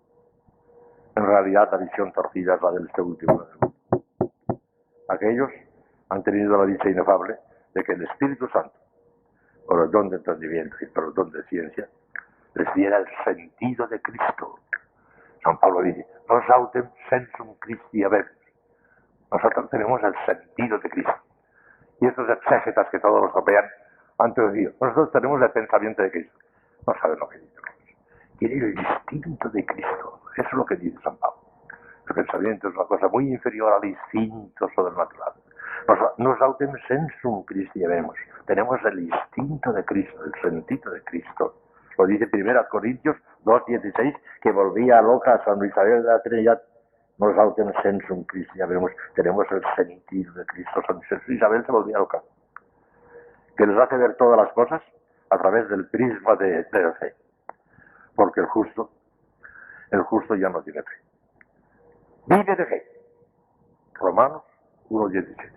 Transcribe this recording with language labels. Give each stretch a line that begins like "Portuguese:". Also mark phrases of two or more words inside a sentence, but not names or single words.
Spanish: En realidad, la visión torcida es la de este último. Aquellos han tenido la dicha inefable de que el Espíritu Santo, por el don de entendimiento y por el don de ciencia, les diera el sentido de Cristo. San Pablo dice,
Latin: nos autem sensum Christi habemus.
Spanish: Nosotros tenemos el sentido de Cristo. Y estos exégetas que todos los copian han traducido, nosotros tenemos el pensamiento de Cristo. No saben lo que dicen. Tienen el instinto de Cristo. Eso es lo que dice San Pablo. El pensamiento es una cosa muy inferior al instinto sobrenatural.
Latin: Nos autem sensum Christi habemus.
Spanish: Tenemos el instinto de Cristo, el sentido de Cristo. Lo dice 1 Corintios 2:16, que volvía loca a San Isabel de la Trinidad.
Latin: Nos autem sensum Christi habemus.
Spanish: Tenemos el sentido de Cristo. San Isabel se volvía loca. Que nos hace ver todas las cosas a través del prisma de la fe. Porque el justo ya no tiene fe. Vive de fe. Romanos 1:17.